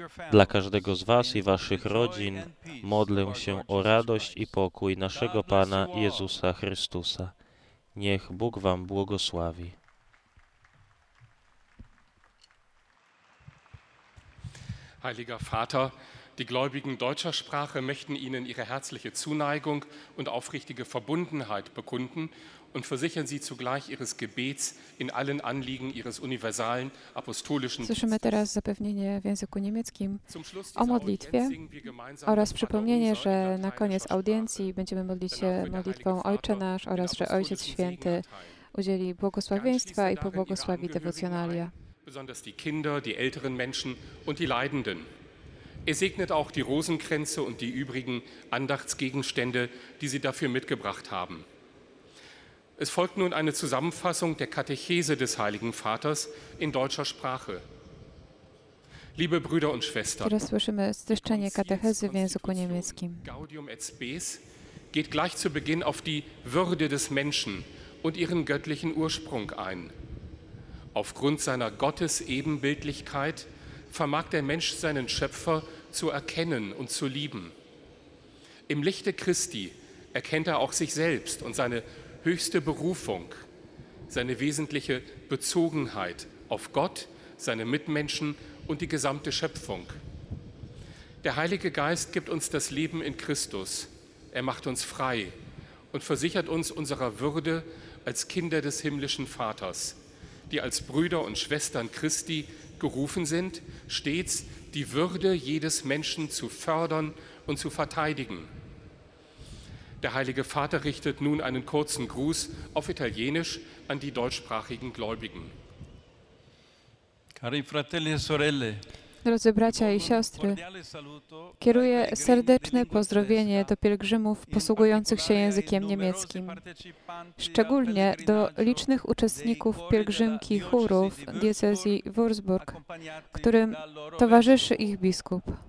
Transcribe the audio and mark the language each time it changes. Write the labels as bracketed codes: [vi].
[pl] Dla każdego z Was i Waszych rodzin modlę się o radość i pokój naszego Pana Jezusa Chrystusa. Niech Bóg Wam błogosławi. [de] Heiliger Vater, die Gläubigen deutscher Sprache möchten Ihnen ihre herzliche Zuneigung und aufrichtige Verbundenheit bekunden und versichern Sie zugleich Ihres Gebets in allen Anliegen Ihres universalen apostolischen Dienstes. [pl] Słyszymy teraz zapewnienie w języku niemieckim o modlitwie oraz przypomnienie, że na koniec audiencji będziemy modlić się modlitwą Ojcze Nasz oraz, że Ojciec Święty udzieli błogosławieństwa i pobłogosławi dewocjonalia. [de] Besonders die Kinder, die älteren Menschen und die Leidenden. Er segnet auch die Rosenkränze und die übrigen Andachtsgegenstände, die Sie dafür mitgebracht haben. Es folgt nun eine Zusammenfassung der Katechese des Heiligen Vaters in deutscher Sprache. Liebe Brüder und Schwestern, [pl] teraz słyszymy streszczenie katechezy w języku niemieckim. [de] Gaudium et Spes geht gleich zu Beginn auf die Würde des Menschen und ihren göttlichen Ursprung ein. Aufgrund seiner Gottesebenbildlichkeit vermag der Mensch seinen Schöpfer zu erkennen und zu lieben. Im Lichte Christi erkennt er auch sich selbst und seine höchste Berufung, seine wesentliche Bezogenheit auf Gott, seine Mitmenschen und die gesamte Schöpfung. Der Heilige Geist gibt uns das Leben in Christus. Er macht uns frei und versichert uns unserer Würde als Kinder des himmlischen Vaters, die als Brüder und Schwestern Christi gerufen sind, stets die Würde jedes Menschen zu fördern und zu verteidigen. Der Heilige Vater richtet nun einen kurzen Gruß auf Italienisch an die deutschsprachigen Gläubigen. [it] Cari fratelli e sorelle, [pl] drodzy bracia i siostry, kieruję serdeczne pozdrowienie do pielgrzymów posługujących się językiem niemieckim, szczególnie do licznych uczestników pielgrzymki chórów diecezji Würzburg, którym towarzyszy ich biskup.